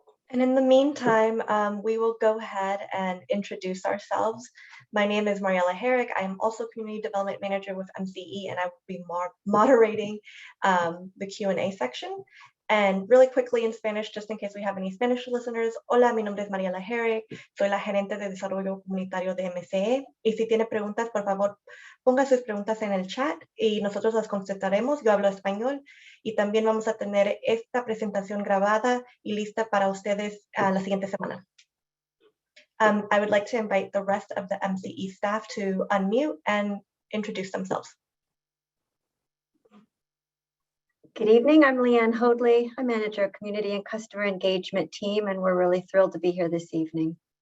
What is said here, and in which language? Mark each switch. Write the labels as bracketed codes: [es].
[en] And in the meantime, we will go ahead and introduce ourselves. My name is Mariela Herrick. I am also Community Development Manager with MCE, and I will be moderating the Q&A section. And really quickly in Spanish, just in case we have any Spanish listeners. [es] Hola, mi nombre es Mariela Herrick. Soy la gerente de desarrollo comunitario de MCE. Y si tiene preguntas, por favor, ponga sus preguntas en el chat y nosotros las contestaremos. Yo hablo español y también vamos a tener esta presentación grabada y lista para ustedes la siguiente semana. [en] I would like to invite the rest of the MCE staff to unmute and introduce themselves. Good evening, I'm Leanne Hoadley. I manage our community and customer engagement team, and we're really thrilled to be here this evening.